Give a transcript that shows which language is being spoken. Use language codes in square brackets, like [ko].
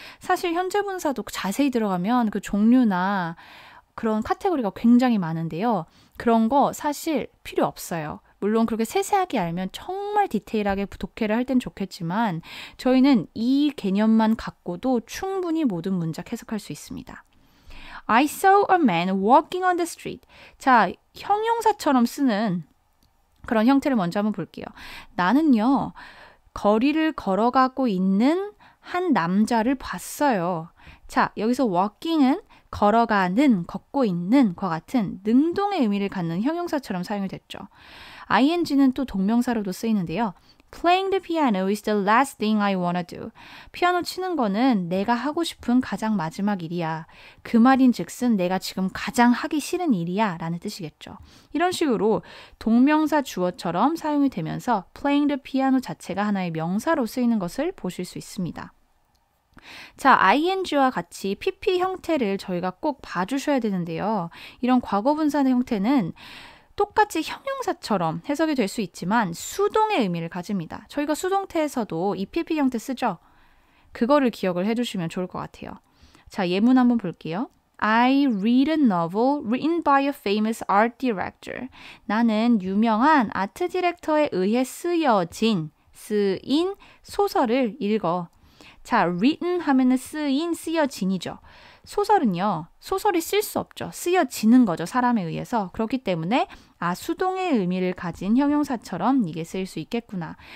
[ko] 사실 현재 분사도 자세히 들어가면 그 종류나 그런 카테고리가 굉장히 많은데요. 그런 거 사실 필요 없어요. 물론 그렇게 세세하게 알면 정말 디테일하게 독해를 할 땐 좋겠지만 저희는 이 개념만 갖고도 충분히 모든 문장 해석할 수 있습니다. [en] I saw a man walking on the street. [ko] 자, 형용사처럼 쓰는 그런 형태를 먼저 한번 볼게요. 나는요, 거리를 걸어가고 있는 한 남자를 봤어요. 자, 여기서 walking은 걸어가는, 걷고 있는 과 같은 능동의 의미를 갖는 형용사처럼 사용이 됐죠. ing는 또 동명사로도 쓰이는데요. [en] Playing the piano is the last thing I wanna do. [ko] 피아노 치는 거는 내가 하고 싶은 가장 마지막 일이야. 그 말인 즉슨 내가 지금 가장 하기 싫은 일이야 라는 뜻이겠죠. 이런 식으로 동명사 주어처럼 사용이 되면서 [en] playing the piano [ko] 자체가 하나의 명사로 쓰이는 것을 보실 수 있습니다. 자, ing와 같이 pp 형태를 저희가 꼭 봐주셔야 되는데요. 이런 과거분사의 형태는 똑같이 형용사처럼 해석이 될 수 있지만 수동의 의미를 가집니다. 저희가 수동태에서도 이 pp 형태 쓰죠. 그거를 기억을 해주시면 좋을 것 같아요. 자, 예문 한번 볼게요. [en] I read a novel written by a famous art director. [ko] 나는 유명한 아트 디렉터에 의해 쓰인 소설을 읽어. 자, written 하면은 쓰여진이죠. 소설은요, 소설이 쓸 수 없죠. 쓰여지는 거죠. 사람에 의해서. 그렇기 때문에 수동의 의미를 가진 형용사처럼 이게 쓰일 수 있겠구나.